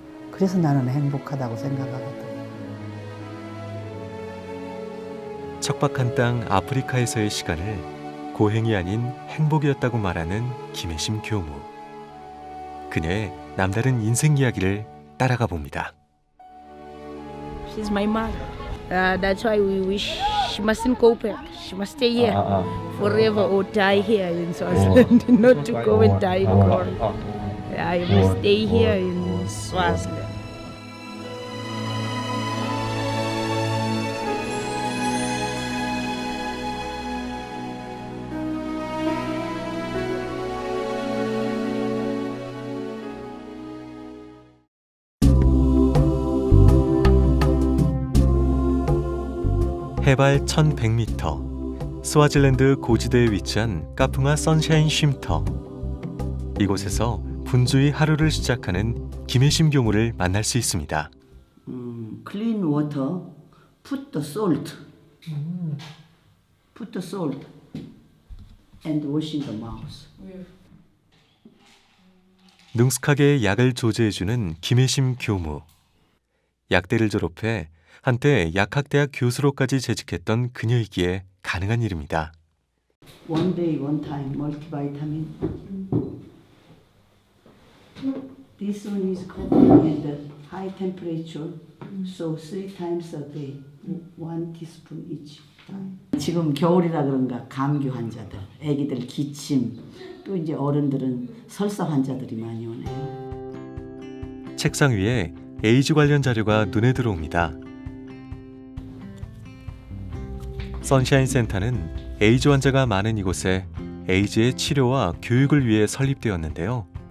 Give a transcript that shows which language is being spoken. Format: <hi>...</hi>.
<ko>그래서 나는 행복하다고 생각하거든요. 척박한 땅 아프리카에서의 시간을 고행이 아닌 행복이었다고 말하는 김혜심 교무. 그녀의 남다른 인생 이야기를 따라가 봅니다.</ko> <en>She's my mother. That's why we wish she mustn't go back. She must stay here forever or die here in Swaziland, not to go and die in glory. I must stay here in Swaziland.</en> <ko>해발 1100m, 스와질랜드 고지대에 위치한 까풍아 선샤인 쉼터. 이곳에서 분주히 하루를 시작하는 김혜심 교무를 만날 수 있습니다.</ko> <en>Clean water, put the salt. Put the salt and washing the mouth.</en> <ko>능숙하게 약을 조제해주는 김혜심 교무. 약대를 졸업해 한때 약학대학 교수로까지 재직했던 그녀이기에 가능한 일입니다.</ko> <en>One day, one time, multivitamin. This one is cooked at high temperature, so 3 times a day, 1 teaspoon each time.</en> <ko>지금 겨울이라 그런가 감기 환자들, 아기들 기침, 또 이제 어른들은 설사 환자들이 많이 오네요. 책상 위에 에이즈 관련 자료가 눈에 들어옵니다. 선샤인 센터는 에이즈 환자가 많은 이곳에 에이즈의 치료와 교육을 위해 설립되었는데요.</ko>